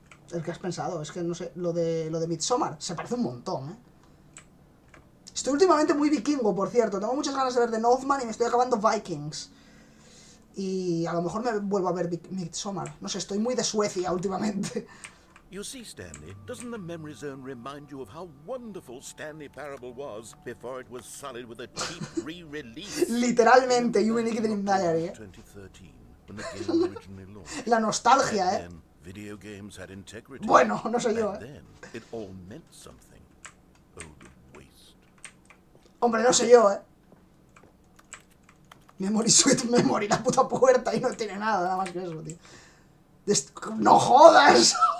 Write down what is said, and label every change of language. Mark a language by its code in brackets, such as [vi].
[es] El que has pensado, es que no sé, lo de Midsommar se parece un montón, Estoy últimamente muy vikingo, por cierto. Tengo muchas ganas de ver The Northman y me estoy acabando Vikings. Y a lo mejor me vuelvo a ver Midsommar. No sé, estoy muy de Suecia últimamente. [en] You see, Stanley, doesn't the memory zone remind you of how wonderful Stanley Parable was before it was sullied with a cheap re-release? [es] Literalmente, You Unique Dream Diary, [en] 2013, when the game originally launched. [es] La nostalgia, [en] Back then, video games had integrity. [es] Bueno, no sé yo, [en] Back then, it all meant something. Oh, the waste. [es] Hombre, no sé yo, Memory Sweet Memory, la puta puerta, y no tiene nada más que eso, tío. ¡No jodas!